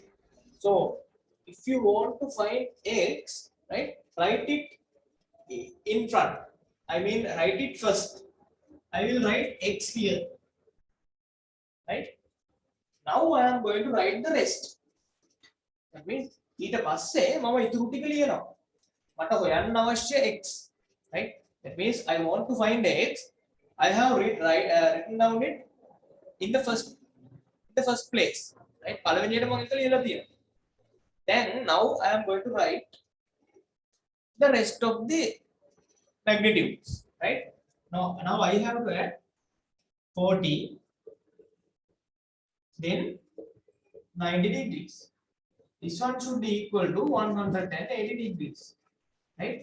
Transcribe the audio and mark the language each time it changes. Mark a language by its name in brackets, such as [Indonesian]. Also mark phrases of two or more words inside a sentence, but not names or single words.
[English] So if you want to find x, right, write it in front. I mean, write it first. I will write x here, right? Now I am going to write the rest. That means [Sinhala] ඊට පස්සේ මම ඉතුරු ටික ලියනවා. මට හොයන්න අවශ්‍ය x, right? [English] That means I want to find x. I have written down it in the first place, right? [Sinhala] පළවෙනියට මම එක ලියලා තියෙනවා. [English] Then now I am going to write the rest of the magnitudes, right? Now I have got 40, then 90 degrees. This one should be equal to 180 degrees, right?